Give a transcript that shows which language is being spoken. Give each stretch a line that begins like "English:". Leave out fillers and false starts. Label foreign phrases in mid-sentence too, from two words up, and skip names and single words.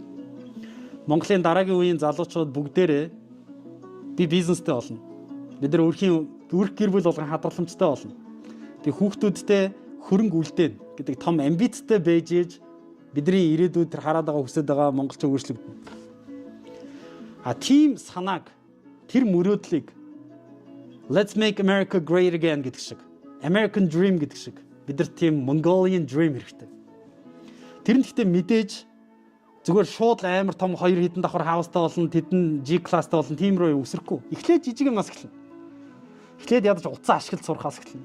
Mongolian: Монголын дараагийн үеийн залуучууд бүгдээрээ би бизнестэй болно. Бид нар өрх гэр бүл болгон хадгаламжтай болно. Тэг хүүхдүүдтэй хөрөнгө үлдээн гэдэг том амбицтай байж ээж бидний ирээдүйд хараад байгаа хүсэж байгаа монголчин өөрчлөгдөн. Тийм санааг, тэр мөрөөдлийг
English: Let's make America great again
Mongolian: гэдэг шиг,
English: American dream
Mongolian: гэдэг шиг бидэрт тийм
English: Mongolian dream
Mongolian: хэрэгтэй. Тэр нь гэхдээ мэдээж зүгээр шууд амар том 2 хэдэн давхар хаустай болно, тэдэн G classтай болно, тийм рүү өсөхгүй. Эхлээд жижиг юмас эхэлнэ. Эхлээд ядаж утсан ашиглаж сурахаас эхэлнэ.